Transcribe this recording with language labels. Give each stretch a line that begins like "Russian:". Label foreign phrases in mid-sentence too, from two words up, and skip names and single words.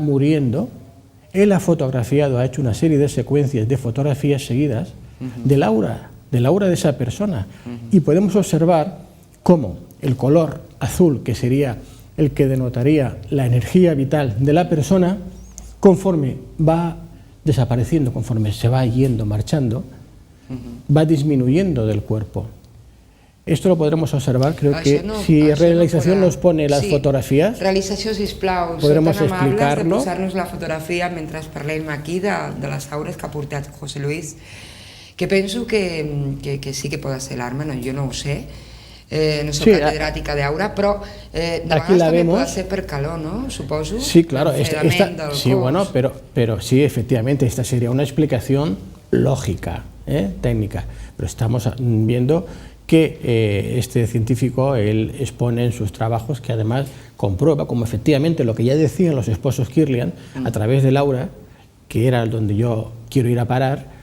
Spanish: muriendo, él ha fotografiado, ha hecho una serie de secuencias de fotografías seguidas del aura de esa persona, y podemos observar cómo el color azul, que sería el que denotaría la energía vital de la persona, conforme va desapareciendo, conforme se va yendo, marchando, va disminuyendo del cuerpo. Esto lo podremos observar, creo que si realización nos pone las fotografías,
Catalan: realització, sisplau,
Spanish: podremos
Catalan: tan amables
Spanish: explicarlo.
Catalan: de posar-nos la fotografia mentre parlem aquí de les aures que ha portat José Luis, que penso que sí que pot ser l'arma, no, jo no ho sé, no soc catedràtica d'aura, però de vegades també pot ser per calor, ¿no? Suposo. Sí,
Spanish: claro, sí, bueno, pero sí, efectivamente, esta sería una explicación lógica, técnica, pero estamos viendo que este científico, él expone en sus trabajos que además comprueba como efectivamente lo que ya decían los esposos Kirlian, a través del aura, que era donde yo quiero ir a parar,